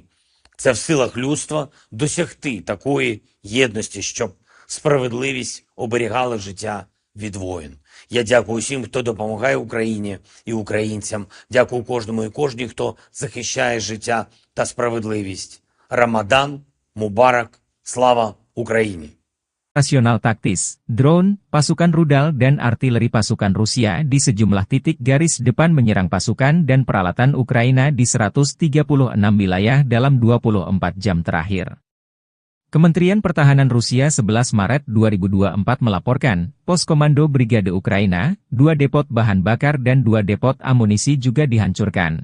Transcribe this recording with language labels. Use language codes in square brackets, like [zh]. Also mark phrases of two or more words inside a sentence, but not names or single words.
[uk] Це в силах людства досягти такої єдності, щоб справедливість оберігала життя від воїн. Я дякую всім, хто допомагає Україні і українцям. Дякую кожному і кожній, хто захищає життя та spravedlivість. [ar] رمضان مبارك, [uk] слава Україні! [id] Operasional taktis, drone, pasukan rudal dan artileri pasukan Rusia di sejumlah titik garis depan menyerang pasukan dan peralatan Ukraina di 136 wilayah dalam 24 jam terakhir. Kementerian Pertahanan Rusia 11 Maret 2024 melaporkan, pos komando Brigade Ukraina, 2 depot bahan bakar dan 2 depot amunisi juga dihancurkan.